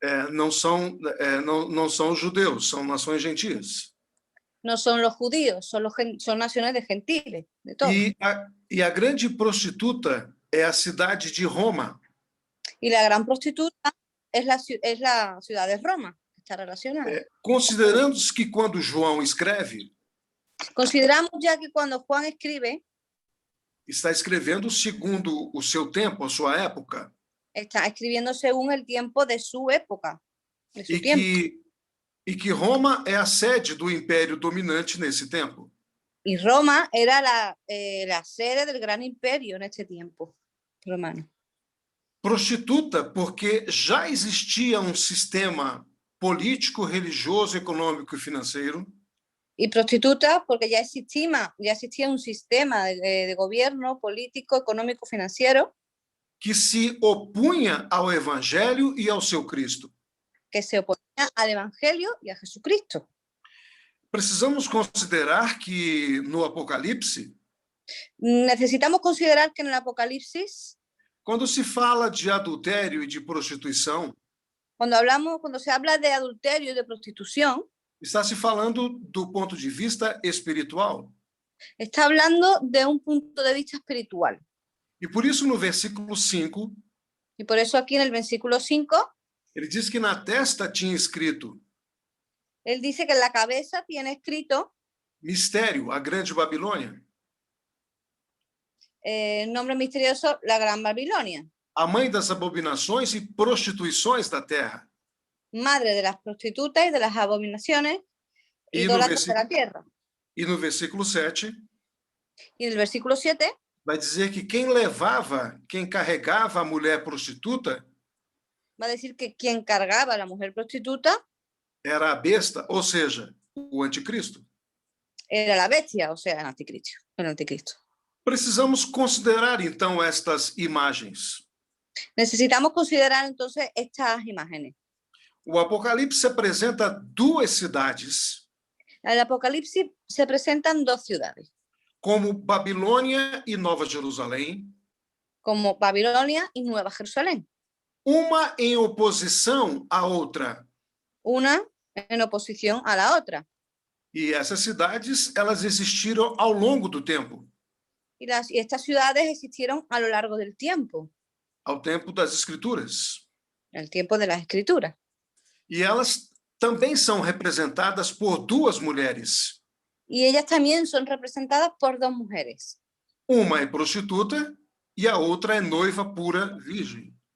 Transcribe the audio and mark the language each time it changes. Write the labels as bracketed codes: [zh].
[pt] Não são judeus, são nações gentias. [es] No son los judíos, son naciones de gentiles, de todo. [pt] E a grande prostituta é a cidade de Roma. [es] Y la gran prostituta es la ciudad de Roma, está relacionada. [pt] Considerando que quando João escreve, [es] Consideramos ya que cuando Juan escribe, [pt] está escrevendo segundo o seu tempo, a sua época. [es] Está escribiendo según el tiempo de su época, de su tiempo. [pt] E que Roma é a sede do império dominante nesse tempo. [es] Y Roma era la sede del gran imperio en este tiempo romano. [pt] Prostituta porque já existia um sistema político, religioso, econômico e financeiro. [es] Y prostituta porque ya existía un sistema de gobierno político, económico, financiero [pt] que se opunha ao Evangelho e ao seu Cristo. [es] Que se oponía al Evangelio y a Jesucristo. [pt] Precisamos considerar que no Apocalipse, [es] necesitamos considerar que en el Apocalipsis, [pt] quando se fala de adultério e de prostituição, [es] cuando se habla de adulterio y de prostitución, [pt] está se falando do ponto de vista espiritual. [es] Está hablando de un punto de vista espiritual. [pt] E por isso no versículo 5, [es] y por eso aquí en el versículo 5, [pt] ele diz que na testa tinha escrito, [es] él dice que en la cabeza tiene escrito [pt] mistério, a grande Babilônia. [es] Nombre misterioso, la gran Babilonia. [pt] A mãe das abominações e prostituições da terra. [es] Madre de las prostitutas y de las abominaciones idólatras de la tierra. [pt] E no versículo 7, [es] y en el versículo 7, [pt] vai dizer que quem carregava a mulher prostituta, [es] va a decir que quien cargaba a la mujer prostituta [pt] era a besta, ou seja, o anticristo. [es] Era la bestia, o sea, el anticristo. [pt] Precisamos considerar então estas imagens. [es] Necesitamos considerar entonces estas imágenes. [pt] O Apocalipse apresenta 2 cidades. [es] En el Apocalipsis se presentan dos ciudades, [pt] como Babilônia e Nova Jerusalém, [es] como Babilonia y Nueva Jerusalén, [pt] uma em oposição à outra. [es] una en oposición a la otra. [pt] E essas cidades, elas existiram ao longo do tempo, [es] Y estas ciudades existieron a lo largo del tiempo, [pt] ao tempo das Escrituras. [es] el tiempo de las Escrituras. [pt] E elas também são representadas por duas mulheres. [es] Y ellas también son representadas por dos mujeres. [pt] Uma é prostituta e a outra é noiva pura virgem.